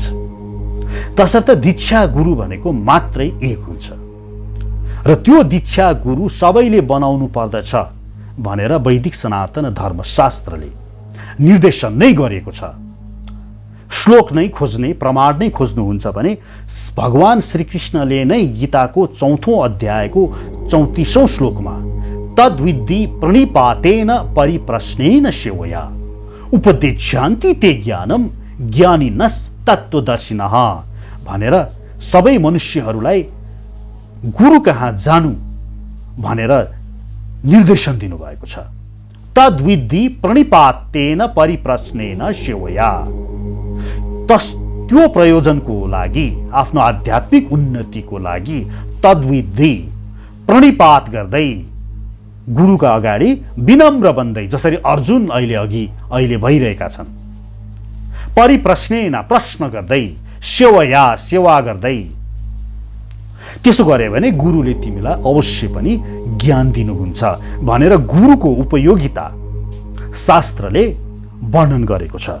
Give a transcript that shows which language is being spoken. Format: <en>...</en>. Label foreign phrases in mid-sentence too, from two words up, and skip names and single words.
<ne>तसर्थ दीक्षा गुरु भनेको मात्रै एक हुन्छ र त्यो दीक्षा गुरु सबैले बनाउनु पर्दछ भनेर वैदिक सनातन धर्मशास्त्रले निर्देशन नै गरेको छ। श्लोक नै खोज्ने, प्रमाण नै खोज्नुहुन्छ भने भगवान श्रीकृष्णले नै गीताको 4औं अध्यायको 34औं श्लोकमा</ne> <sa>तद्विद्धि प्रणिपातेन परिप्रश्नेन सेवया उपदेश्यान्ति ते ज्ञानम ज्ञानिनस् तत्त्वदर्शिनः</sa> <ne>भनेर सबै मनुष्यहरूलाई गुरु कहाँ जानु भनेर निर्देशन दिनुभएको छ।</ne> <sa>तद्विद्धि प्रणिपातेन परिप्रश्नेन सेवया,</sa> <ne>त्यो प्रयोजनको लागि, आफ्नो आध्यात्मिक उन्नतिको लागि तद्विधि प्रणिपात गर्दै गुरुका अगाडि विनम्र बन्दै, जसरी अर्जुन अहिले भइरहेका छन्, परिप्रश्नेन प्रश्न गर्दै, सेवया सेवा गर्दै, त्यसो गरे भने गुरुले तिमीलाई अवश्य पनि ज्ञान दिनुहुन्छ भनेर गुरुको उपयोगिता शास्त्रले वर्णन गरेको छ।</ne>